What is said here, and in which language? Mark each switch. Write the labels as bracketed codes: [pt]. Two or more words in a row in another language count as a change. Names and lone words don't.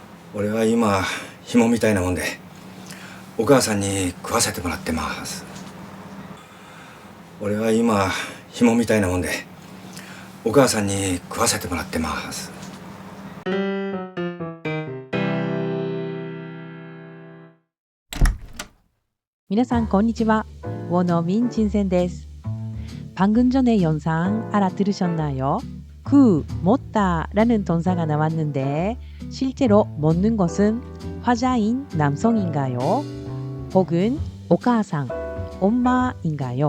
[ja] 俺は今紐みたいなもんでお母さんに食わせてもらってます。俺は今紐みたいなもんでお母さんに食わせてもらってます。皆さんこんにちは. [ko] 원어민 진센です. 방금 전에 영상 알아들으셨나요? 먹다라는 동사가 나왔는데 실제로 먹는 것은 화자인 남성인가요? 혹은 오카상, 엄마인가요?